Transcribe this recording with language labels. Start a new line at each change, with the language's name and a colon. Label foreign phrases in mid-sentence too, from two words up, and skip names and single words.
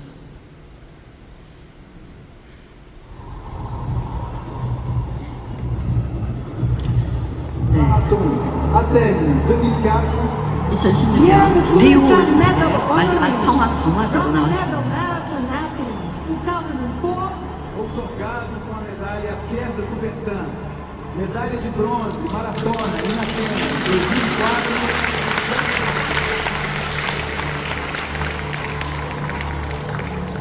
French: Marathon Athènes 2004.
Korean: 2016년 리우 마지막 성화 점화자로 나왔습니다.
Portuguese: Outorgado com a medalha Pierre de Coubertin. Medalha de bronze, maratona, em Atenas, 2004.